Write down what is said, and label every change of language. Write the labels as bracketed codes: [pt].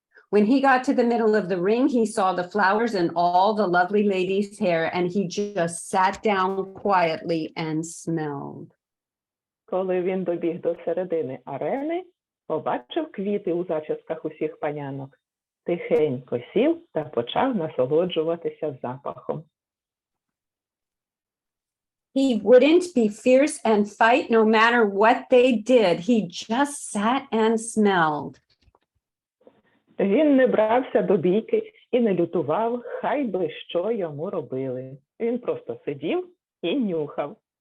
[en] When he got to the middle of the ring, he saw the flowers in all the lovely ladies' hair, and he just sat down quietly and smelled. [uk] Коли він добіг до середини арени, побачив квіти у зачісках усіх панянок. Тихенько сів та почав насолоджуватися запахом. [en] He wouldn't be fierce and fight no matter what they did. He just sat and smelled. [uk] Він не брався до бійки і не лютував, хай би що йому робили. Він просто сидів і нюхав.